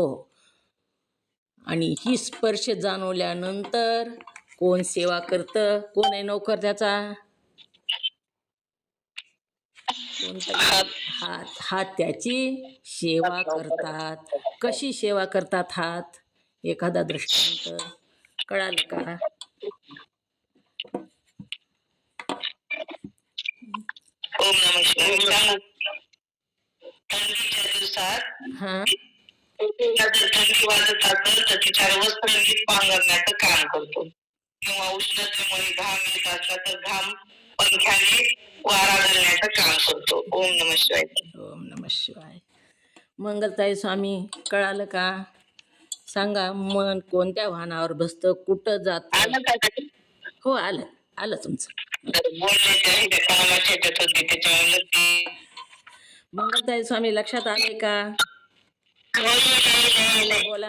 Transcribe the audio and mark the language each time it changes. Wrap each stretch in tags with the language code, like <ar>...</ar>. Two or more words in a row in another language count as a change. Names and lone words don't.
<mr>आणि ही स्पर्श जाणवल्यानंतर कोण सेवा करतं? कोण आहे नोकर त्याचा? हात त्याची सेवा करतात. कशी सेवा करतात हात? एखादा दृष्टांत कळालं का?</mr> <sa>ओम नमः शिवाय.</sa> <mr>थंडीच्या दिवसात थंडी वाजत असेल तर तिच्यावर वस्त्र नीट पांघरण्याचं काम करतो, किंवा उष्णतेमुळे घाम येत असला तर घाम पंख्याने वारा घालण्याचं काम करतो.</mr> <sa>ओम नमः शिवाय. ओम नमः शिवाय.</sa> <mr>मंगलताई स्वामी, कळालं का? सांगा, मन कोणत्या वाहनावर बसतं, कुठं जातं? आलं का ताई? हो, आलं आलं तुमचं. बोलण्याच्या ह्याच्यात कामाच्या ह्याच्यात होते त्याच्यामुळे नक्की. मंगलताई स्वामी, लक्षात आले का? बोला.</mr>